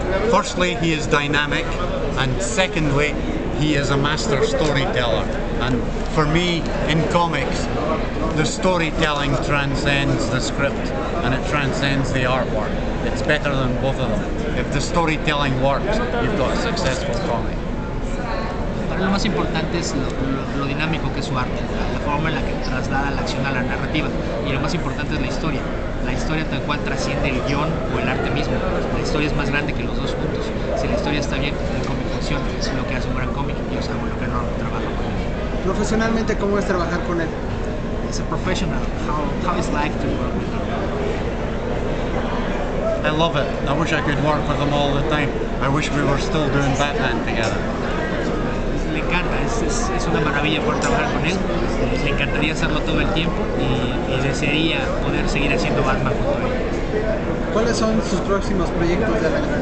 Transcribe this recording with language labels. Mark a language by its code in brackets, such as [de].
[en] Firstly, he is dynamic, and secondly, he is a master storyteller. And for me, in comics, the storytelling transcends the script and it transcends the artwork. It's better than both of them. If the storytelling works, you've got a successful comic. [es] Para lo más importante es lo dinámico que es su arte, la forma en la que traslada la acción a la narrativa. Y lo más importante es la historia. La historia tal cual trasciende el guión o el arte mismo. La historia es más grande que los dos juntos. Si la historia está bien, el cómic funciona. Es lo que hace un gran cómic y es algo en lo que no trabaja con él. Profesionalmente, ¿cómo es trabajar con él? [en] As a professional, how it's like to work with him? I love it. I wish I could work with him all the time. I wish we were still doing Batman together. [es] Le encanta, es una maravilla poder trabajar con él. Le encantaría hacerlo todo el tiempo y desearía poder seguir haciendo Batman junto a él. ¿Cuáles son sus próximos proyectos de la